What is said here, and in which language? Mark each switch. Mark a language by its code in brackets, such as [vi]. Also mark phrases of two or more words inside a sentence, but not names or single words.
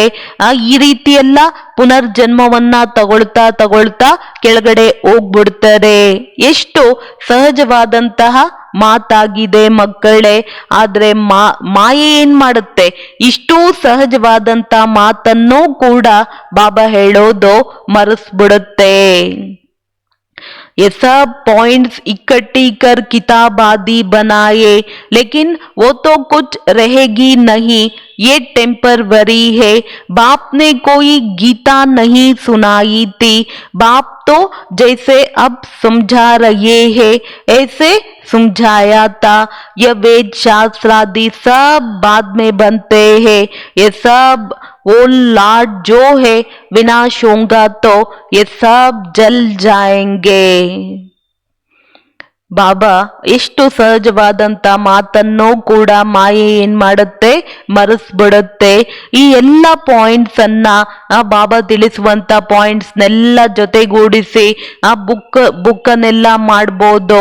[kn] ಈ ರೀತಿ ಎಲ್ಲ ಪುನರ್ಜನ್ಮವನ್ನ ತಗೊಳ್ತಾ ಕೆಳಗಡೆ ಹೋಗ್ಬಿಡ್ತಾರೆ. ಎಷ್ಟು ಸಹಜವಾದಂತಹ ಮಾತಾಗಿದೆ ಮಕ್ಕಳೇ. ಆದ್ರೆ ಮಾಯೆ ಏನ್ ಮಾಡುತ್ತೆ, ಇಷ್ಟೂ ಸಹಜವಾದಂತ ಮಾತನ್ನೂ ಕೂಡ ಬಾಬಾ ಹೇಳೋದು ಮರೆಸ್ಬಿಡುತ್ತೆ. [hi] ये सब पॉइंट्स इकट्ठी कर किताब आदि बनाए, लेकिन वो तो कुछ रहेगी नहीं, ये टेम्परवरी है. बाप ने कोई गीता नहीं सुनाई थी, बाप तो जैसे अब समझा रहे हैं ऐसे समझाया था. ये वेद शास्त्र आदि सब बाद में बनते हैं. ये सब वो लाड जो है विनाश होगा तो ये सब जल जाएंगे. [kn] ಬಾಬಾ ಎಷ್ಟು ಸಹಜವಾದಂತ ಮಾತನ್ನು ಕೂಡ ಮಾಯೆ ಏನ್ ಮಾಡುತ್ತೆ, ಮರೆಸ್ಬಿಡುತ್ತೆ. ಈ ಎಲ್ಲ ಪಾಯಿಂಟ್ಸ್ ಅನ್ನ ಬಾಬಾ ತಿಳಿಸುವಂತ ಪಾಯಿಂಟ್ಸ್ನೆಲ್ಲ ಜೊತೆಗೂಡಿಸಿ ಆ ಬುಕ್ಕನ್ನೆಲ್ಲ ಮಾಡ್ಬೋದು.